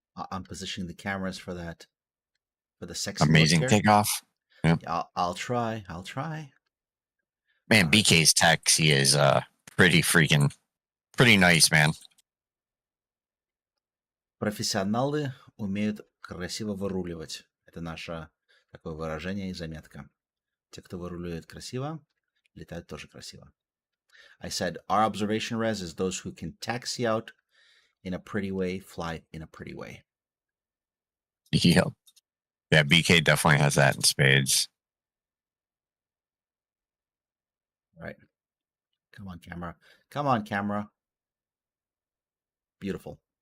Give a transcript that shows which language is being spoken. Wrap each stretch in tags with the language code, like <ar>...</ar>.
<en>I'm positioning the cameras for that. For the sexy Amazing look here. takeoff. Yeah. I'll try. I'll try. Man, All right. BK's taxi is pretty nice, man.</en> <ru>Профессионалы умеют красиво выруливать. Это наше такое выражение и заметка. Те, кто выруливает красиво, летают тоже красиво.</ru> <en>I said our observation, Rez, is those who can taxi out in a pretty way, fly in a pretty way. Yep. Yeah, BK definitely has that in spades. Right. Come on, camera. Come on, camera. Beautiful.</en>